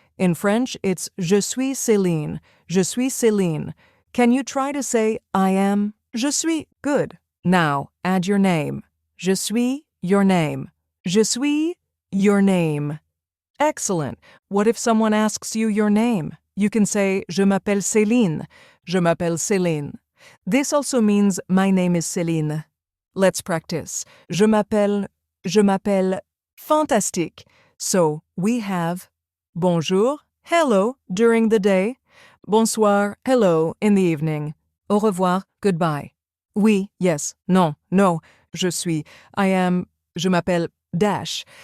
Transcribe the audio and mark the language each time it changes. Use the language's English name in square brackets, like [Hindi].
[English] In French, it's [French] je suis Céline. Je suis Céline. [English] Can you try to say I am? [French] Je suis. [English] Good. Now, add your name. [French] Je suis [English] your name. [French] Je suis [English] your name. Excellent. What if someone asks you your name? You can say [French] je m'appelle Céline. Je m'appelle Céline. [English] This also means my name is Céline. Let's practice. [French] Je m'appelle. Fantastique. [English] So we have [French] bonjour, [English] hello during the day, [French] bonsoir, [English] hello in the evening, [French] au revoir, [English] goodbye. [French] Oui, [English] yes, [French] non, [English] no, [French] je suis, [English] I am, [French] je m'appelle [English] dash.